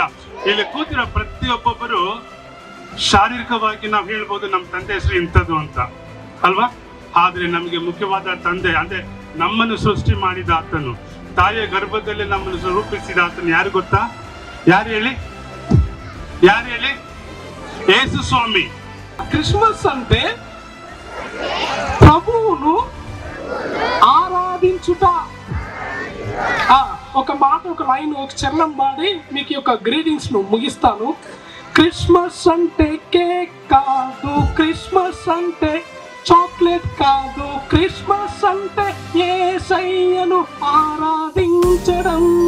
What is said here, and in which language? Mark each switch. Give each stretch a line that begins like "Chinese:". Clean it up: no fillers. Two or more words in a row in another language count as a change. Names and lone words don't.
Kannada: ಇಲ್ಲಿ ಕೂತಿರೋ ಪ್ರತಿಯೊಬ್ಬೊಬ್ಬರು ಶಾರೀರಿಕವಾಗಿ ನಾವು ಹೇಳ್ಬೋದು ನಮ್ಮ ತಂದೆ ಹೆಸರು ಇಂಥದ್ದು ಅಂತ ಅಲ್ವಾ, ಆದ್ರೆ ನಮಗೆ ಮುಖ್ಯವಾದ ತಂದೆ ಅಂದ್ರೆ ನಮ್ಮನ್ನು ಸೃಷ್ಟಿ ಮಾಡಿದ ಆತನು, ತಾಯಿಯ ಗರ್ಭದಲ್ಲಿ ನಮ್ಮನ್ನು ರೂಪಿಸಿದ ಆತನು ಯಾರು ಗೊತ್ತಾ? ಯಾರು ಹೇಳಿ? ಯೇಸು స్వామి.
Telugu: క్రిస్మస్ అంటే ప్రభువును ఆరాధించుట. ఒక మాట, ఒక లైన్, ఒక చరణం పాడి మీకు యొక్క గ్రీటింగ్స్ ను ముగిస్తాను. క్రిస్మస్ అంటే కేక్ కాదు, క్రిస్మస్ అంటే చాక్లెట్ కాదు, క్రిస్మస్ అంటే యేసయ్యను ఆరాధించడం.